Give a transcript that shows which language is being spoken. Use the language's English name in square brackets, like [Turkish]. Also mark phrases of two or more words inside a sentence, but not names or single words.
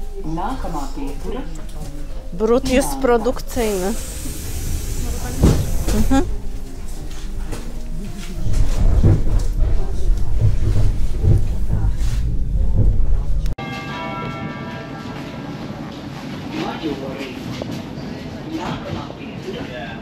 [Latvian] Nākamā pietura. [Polish] Brud jest produkcyjny. [Latvian] Majori. Nākamā pietura.